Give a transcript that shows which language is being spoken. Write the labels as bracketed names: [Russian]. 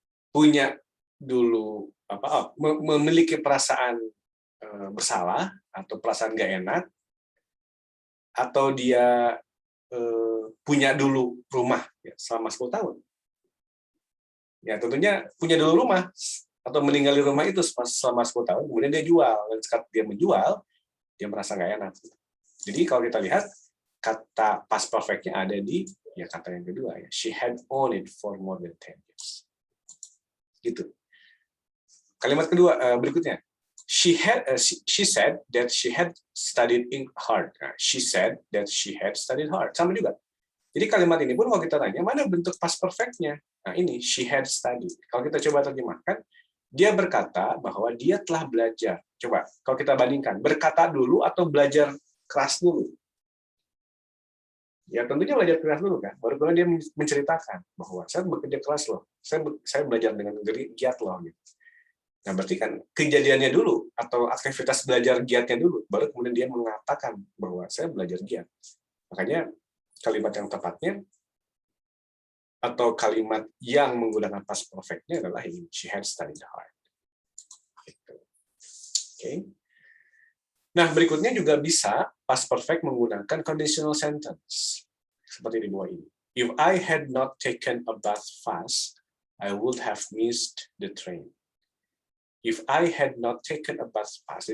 [Indonesian] Punya dulu memiliki perasaan bersalah atau perasaan nggak enak, atau dia punya dulu rumah ya, selama 10 tahun. Ya tentunya punya dulu rumah atau meninggali rumah itu selama 10 tahun, kemudian dia jual. Dan saat dia menjual, dia merasa nggak enak. Jadi kalau kita lihat, kata past perfect-nya ada di ya kata yang kedua ya. [English] She had owned it for more than 10 years. [Indonesian] Gitu. Kalimat kedua berikutnya. [English] She said that she had studied hard. Nah, she said that she had studied hard. [Indonesian] Sama juga. Jadi kalimat ini pun kalau kita tanya, mana bentuk past perfect-nya? Nah ini, [English] she had studied. [Indonesian] Kalau kita coba terjemahkan, dia berkata bahwa dia telah belajar. Coba, kalau kita bandingkan, berkata dulu atau belajar keras dulu? Ya tentunya belajar keras dulu kan. Baru kemudian dia menceritakan bahwa saya bekerja keras loh. Saya belajar dengan giat loh. Gitu. Nah berarti kan kejadiannya dulu atau aktivitas belajar giatnya dulu, baru kemudian dia mengatakan bahwa saya belajar giat. Makanya kalimat yang tepatnya atau kalimat yang menggunakan past perfect-nya adalah ini, [English] she had studied hard. [Indonesian] Oke. Nah, berikutnya juga bisa past perfect menggunakan conditional sentence seperti di bawah ini. [English] If I had not taken a bath fast, I would have missed the train. If I had not taken a bath fast.